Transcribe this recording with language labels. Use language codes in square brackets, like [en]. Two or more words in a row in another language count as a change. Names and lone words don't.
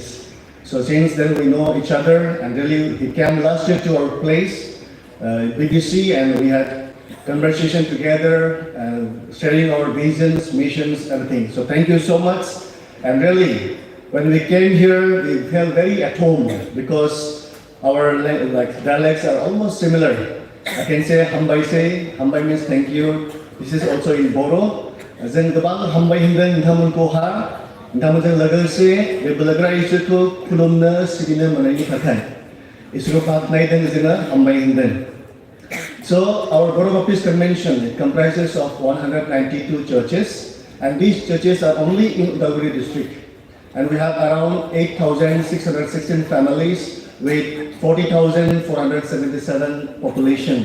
[en] So since then we know each other, and really he came last year to our place, BBC, and we had conversation together, sharing our visions, missions, everything. So thank you so much, and really, when we came here, we felt very at home because our dialects are almost similar. I can say hambai means thank you. This is also in Boro. [brx] जों गोबां हामबाय होनदों नोंथांमोनखौहा नोंथांमोनजों लोगोसे बे बोलोग्रा इसोरखौ खुलुमनो सिबिनो मोननायनि थाखाय इसोरखौ बाख्नायदों जोङो हामबाय होनदों. [en] So our Boro Baptist Convention, it comprises of 192 churches, and these churches are only in Udalguri district. And we have around 8,616 families with 40,477 population.